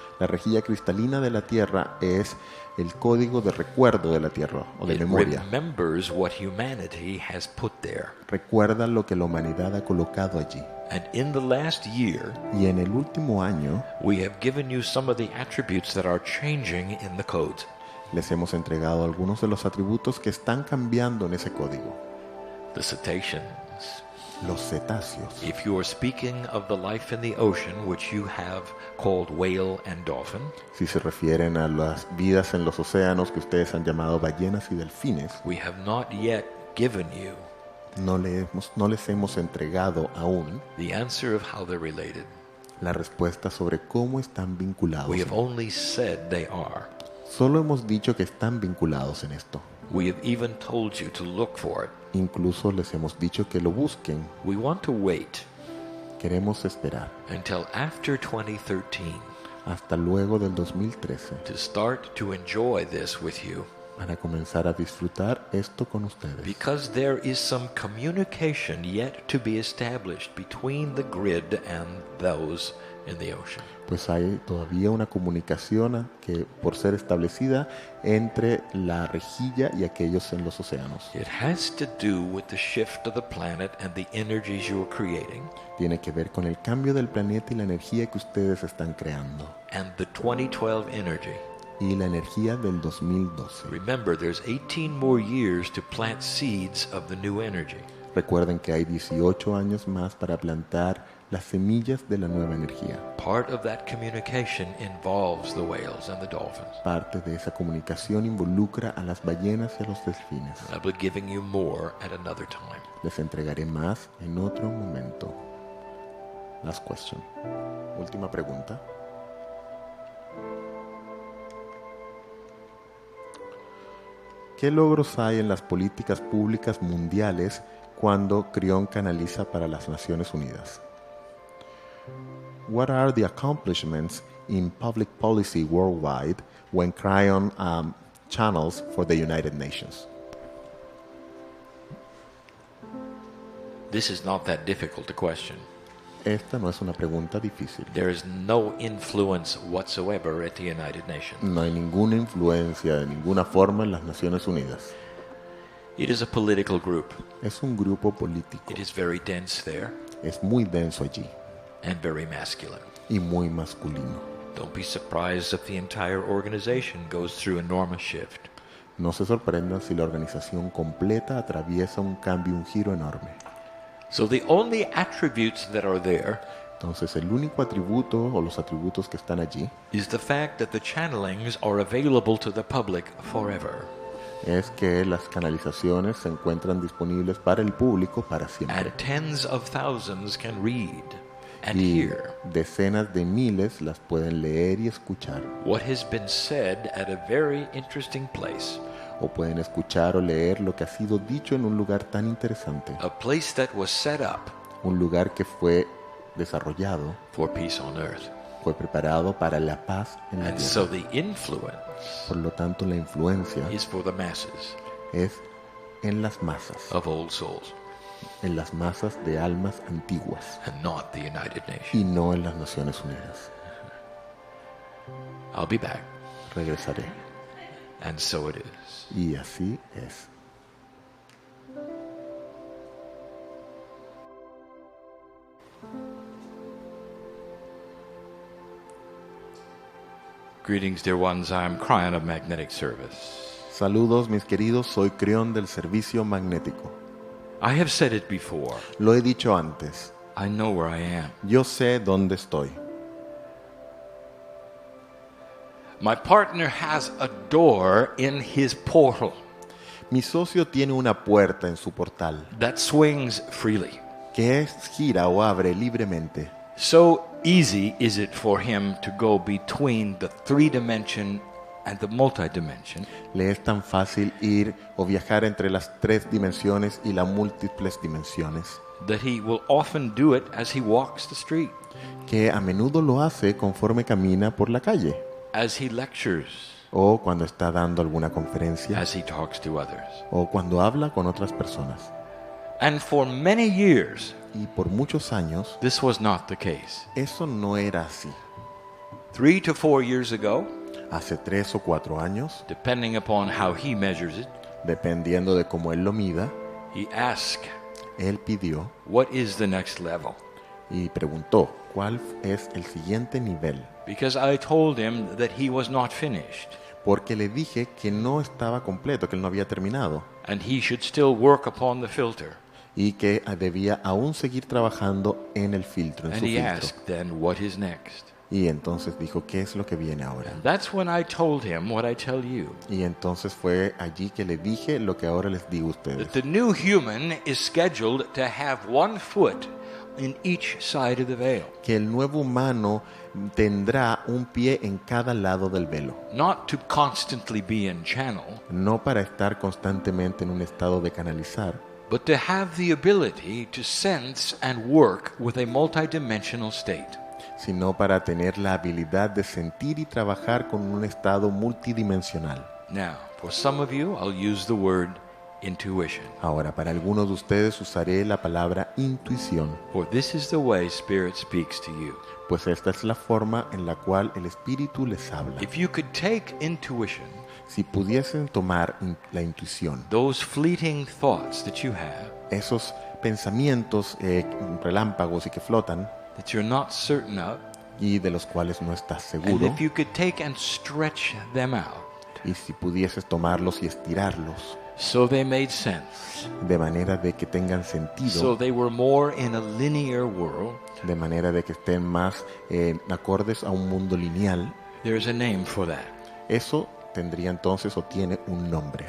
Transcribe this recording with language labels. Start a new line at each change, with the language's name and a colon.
Spanish: La rejilla cristalina de la Tierra es el código de recuerdo de la Tierra o de
English: It
Spanish: memoria.
English: remembers what humanity has put there.
Spanish: Recuerda lo que la humanidad ha colocado allí.
English: And in the last year,
Spanish: Y en el último año
English: we have given you some of the attributes that are changing in the codes.
Spanish: les hemos entregado algunos de los atributos que están cambiando en ese código.
English: The cetaceans.
Spanish: Los cetáceos.
English: If you are speaking of the life in the ocean, which you have called whale and dolphin,
Spanish: Si se refieren a las vidas en los océanos que ustedes han llamado ballenas y delfines,
English: we have not yet given you
Spanish: no les hemos entregado aún
English: the answer of how they're related.
Spanish: la respuesta sobre cómo están vinculados.
English: We have only said they are.
Spanish: Solo hemos dicho que están vinculados en esto.
English: We have even told you to look for it.
Spanish: Incluso les hemos dicho que lo busquen.
English: We want to wait
Spanish: Queremos esperar
English: until after 2013
Spanish: hasta luego del 2013
English: to start to enjoy this with you,
Spanish: para comenzar a disfrutar esto con ustedes.
English: because there is some communication yet to be established between the grid and those in the ocean.
Spanish: Pues hay todavía una comunicación que por ser establecida entre la rejilla y aquellos en los océanos.
English: It has to do with the shift of the planet and the energies you are creating,
Spanish: Tiene que ver con el cambio del planeta y la energía que ustedes están creando.
English: and the 2012 energy.
Spanish: Y la energía del 2012.
English: Remember, there's 18 more years to plant seeds of the new energy.
Spanish: Recuerden que hay 18 años más para plantar las semillas de la nueva energía.
English: Part of that communication involves the whales and the dolphins.
Spanish: Parte de esa comunicación involucra a las ballenas y a los delfines.
English: I'll be giving you more at another time.
Spanish: Les entregaré más en otro momento.
English: Last question.
Spanish: Última pregunta. ¿Qué logros hay en las políticas públicas mundiales cuando Kryon canaliza para las Naciones Unidas?
English: What are the accomplishments in public policy worldwide when Kryon channels for the United Nations? This is not that difficult a question.
Spanish: Esta no es una pregunta difícil.
English: There is no influence whatsoever at the United Nations.
Spanish: No hay ninguna influencia de ninguna forma en las Naciones Unidas.
English: It is a political group.
Spanish: Es un grupo político.
English: It is very dense there
Spanish: Es muy denso allí
English: and very masculine.
Spanish: y muy masculino.
English: Don't be surprised if the entire organization goes through enormous shift.
Spanish: No se sorprendan si la organización completa atraviesa un cambio, un giro enorme.
English: So the only attributes that are there
Spanish: Entonces el único atributo o los atributos que están allí
English: is the fact that the channelings are available to the public forever.
Spanish: es que las canalizaciones se encuentran disponibles para el público para siempre.
English: And tens of thousands can read and
Spanish: Y
English: hear
Spanish: decenas de miles las pueden leer y escuchar.
English: what has been said at a very interesting place.
Spanish: O pueden escuchar o leer lo que ha sido dicho en un lugar tan interesante.
English: A place that was set up
Spanish: Un lugar que fue desarrollado,
English: for peace on earth.
Spanish: fue preparado para la paz en la
English: And
Spanish: tierra.
English: so the influence
Spanish: Por lo tanto, la influencia
English: is for the masses
Spanish: es en las masas,
English: of old souls
Spanish: en las masas de almas antiguas
English: and not the United Nations.
Spanish: y no en las Naciones Unidas.
English: I'll be back.
Spanish: Regresaré.
English: And so it is.
Spanish: Y así es.
English: Greetings, dear ones. I'm Kryon of Magnetic Service.
Spanish: Saludos, mis queridos. Soy Kryon del Servicio Magnético.
English: I have said it before.
Spanish: Lo he dicho antes.
English: I know where I am.
Spanish: Yo sé dónde estoy.
English: My partner has a door in his portal
Spanish: Mi socio tiene una puerta en su portal
English: that swings freely.
Spanish: que gira o abre libremente.
English: So easy is it for him to go between the three-dimension and the multi-dimension
Spanish: Le es tan fácil ir o viajar entre las 3 dimensiones y las múltiples dimensiones
English: that he will often do it as he walks the street,
Spanish: que a menudo lo hace conforme camina por la calle
English: as he lectures,
Spanish: o cuando está dando alguna conferencia
English: as he talks to others.
Spanish: o cuando habla con otras personas.
English: And for many years,
Spanish: Y por muchos años
English: this was not the case.
Spanish: eso no era así.
English: 3 to 4 years ago,
Spanish: Hace 3 o 4 años,
English: depending upon how he measures it,
Spanish: dependiendo de cómo él lo mida,
English: he asked,
Spanish: él pidió
English: what is the next level?
Spanish: y preguntó cuál es el siguiente nivel,
English: Because I told him that he was not finished,
Spanish: porque le dije que no estaba completo, que él no había terminado
English: and he should still work upon the filter.
Spanish: y que debía aún seguir trabajando en el filtro, en
English: And
Spanish: su
English: he
Spanish: filtro.
English: asked then, what is next?
Spanish: Y entonces dijo, ¿qué es lo que viene ahora?
English: And that's when I told him what I tell you,
Spanish: Y entonces fue allí que le dije lo que ahora les digo a ustedes,
English: that the new human is scheduled to have 1 foot in each side of the veil,
Spanish: que el nuevo humano tendrá un pie en cada lado del velo,
English: not to constantly be in channel,
Spanish: no para estar constantemente en un estado de canalizar,
English: but to have the ability to sense and work with a multidimensional state.
Spanish: sino para tener la habilidad de sentir y trabajar con un estado multidimensional.
English: Now, for some of you, I'll use the word intuition,
Spanish: Ahora, para algunos de ustedes usaré la palabra intuición,
English: for this is the way Spirit speaks to you.
Spanish: pues esta es la forma en la cual el Espíritu les habla.
English: If you could take intuition,
Spanish: Si pudiesen tomar la intuición,
English: those fleeting thoughts that you have,
Spanish: esos pensamientos relámpagos y que flotan
English: that you're not certain of,
Spanish: y de los cuales no estás
English: and
Spanish: seguro,
English: if you could take and stretch them out
Spanish: y si pudieses tomarlos y estirarlos
English: so they made sense,
Spanish: de manera de que tengan
English: so
Spanish: sentido,
English: they were more in a linear world,
Spanish: de manera de que estén más acordes a un mundo lineal,
English: there's a name for that,
Spanish: eso tendría entonces o tiene un nombre,